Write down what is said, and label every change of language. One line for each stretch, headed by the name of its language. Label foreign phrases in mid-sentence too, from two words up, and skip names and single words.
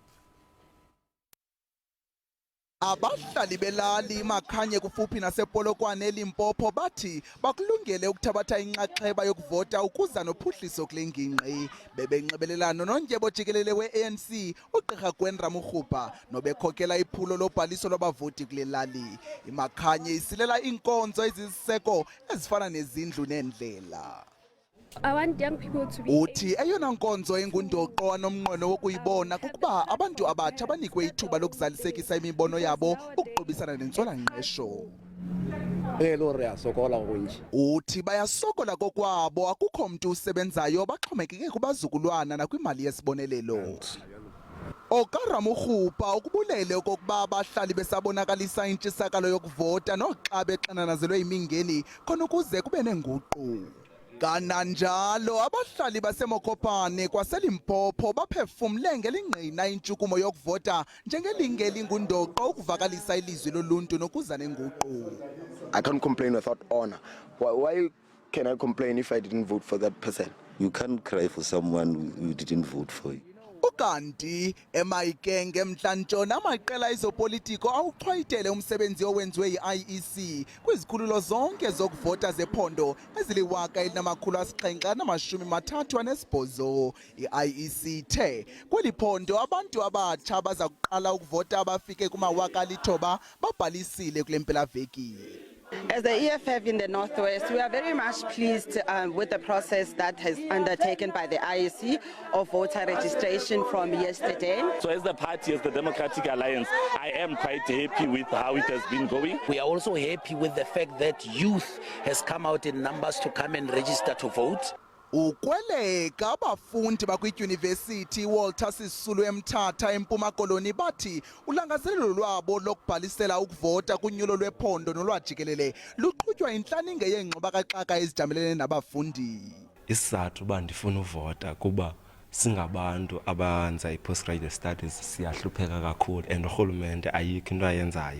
Xhosa: Abahlali belali Makhanye kufuphi nasepolokwane eLimpopo bathi bakulungele ukuthabatha inxaxheba yokuvota ukuza nophuhliso kule ngingqi. Bebenxibelelano nondyebo jikelele we-ANC uGqirha Gwen Ramokgopa nobekhokela iphulo lobhaliso lwabavoti kule lali. iMakhanye isilela iinkonzo ezisiseko ezifana nezindlu neendlela.
English: I want young people to be
Xhosa: uthi eyona nkonzo engundoqo anomnqweno wokuyibona kukuba abantu abatsha banikwe ithuba lokuzalisekisa imibono yabo ukuqobisana nentswela-ngqesho. Uthi bayasokola kokwabo akukho mntu usebenzayo baxhomekeke kubazukulwana nakwimali yesibonelelo. OkaRamokgopa ukubulele okokuba abahlali besabonakalisa intshisakalo yokuvota noxa bexananazelwe imingeni khona ukuze kube nenguqu. Kananjalo abahlali baseMokopane kwaseLimpopo baphefumle ngelingqina intshukumo yokuvota njengelinge elingundoqo ukuvakalisa ilizwi loluntu nokuza nenguqu.
English: I can't complain without honor. Why can I complain if I didn't vote for that person? You can't cry for someone who didn't vote for you.
Xhosa: Ukanti eMayikenge emntlantshona amaqela ezopolitiko awuchwayitele umsebenzi owenziwe yi-IEC kwizikhululo zonke zokuvota zephondo ezili-1738. I-IEC ithe kweli phondo abantu abatsha abaza kuqala ukuvota abafike kuma-9,000 babhalisile kule mpelaveki.
English: As the EFF in the Northwest, we are very much pleased with the process that has undertaken by the IEC of voter registration from yesterday. So as the party, as the Democratic Alliance, I am quite happy with how it has been going. We are also happy with the fact that youth has come out in numbers to come and register to vote.
Xhosa: Ukweleka abafundi bakwidyunivesithi Walter Sisulu eMthatha eMpuma Koloni bathi ulangazelelo lwabo lokubhalisela ukuvota kunyulo lwephondo nolwajikelele luqhutywa inhlaninge yeengxubakaxaka ezijamelene nabafundi. Isizathu uba ndifuna uvota kuba singabantu abenza i-
English: postgraduate studies
Xhosa: siyahlupheka kakhulu and urhulumente ayikho into ayenzayo.